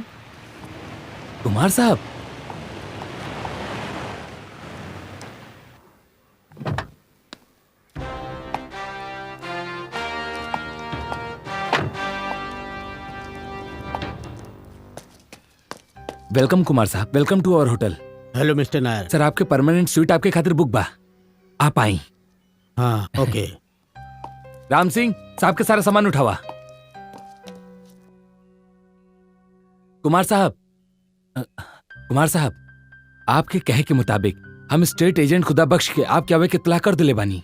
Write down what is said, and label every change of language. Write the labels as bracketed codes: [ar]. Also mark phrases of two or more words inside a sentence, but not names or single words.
[bho] कुमार साहब? वेलकम कुमार साहब, [en] Welcome to our hotel. Hello Mister Nair. [bho] सर आपके [en] permanent suite [bho] आपके खातिर बुक बा, आप आई। हाँ ओके। राम सिंह साहब के सारा सामान उठावा। कुमार साहब, कुमार साहब, आपके कहे के मुताबिक हम [en] state agent [bho] खुदा बख्श के आपके आवे के इत्तला कर दिले बानी।